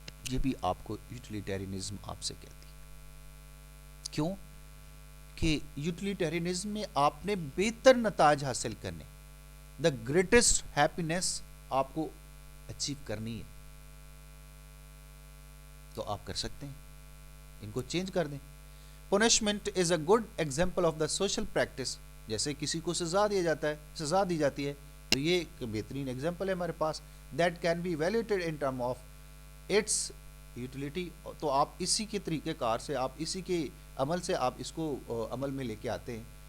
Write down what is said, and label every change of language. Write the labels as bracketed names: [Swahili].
[Urdu] یہ بھی آپ کو یوٹیلیٹیرینزم آپ سے کہتی ہے. کیوں کہ یوٹیلیٹیرینزم میں آپ نے بہتر نتائج حاصل کرنے، دا گریٹسٹ ہیپینس آپ کو اچیو کرنی ہے، تو آپ کر سکتے ہیں، ان کو چینج کر دیں. [English] Punishment is a good example of the social practice. [Urdu] جیسے کسی کو سزا دیا جاتا ہے، سزا دی جاتی ہے، تو یہ ایک بہترین ایگزامپل ہے ہمارے پاس. [English] That can be evaluated in term of its utility. [Urdu] تو آپ اسی کے طریقہ کار سے، آپ اسی کے عمل سے آپ اس کو عمل میں لے کے آتے ہیں.